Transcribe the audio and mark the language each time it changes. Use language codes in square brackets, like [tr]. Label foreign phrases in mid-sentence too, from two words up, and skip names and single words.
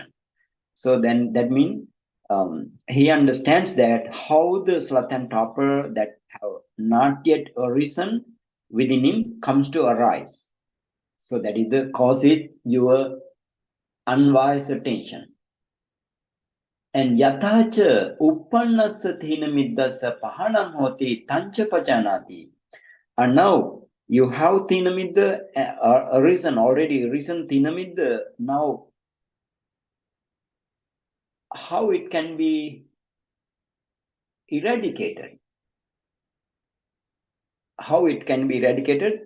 [en] So then that means he understands that how the sloth and torpor that have not yet arisen within him comes to arise. So that is the cause is your unwise attention. [pi] And yathacha uppannassa Thina-Middhassa pahanam hoti tancha pajanati. [en] And now You have Thina-Middha already risen Thina-Middha. Now, how it can be eradicated? How it can be eradicated?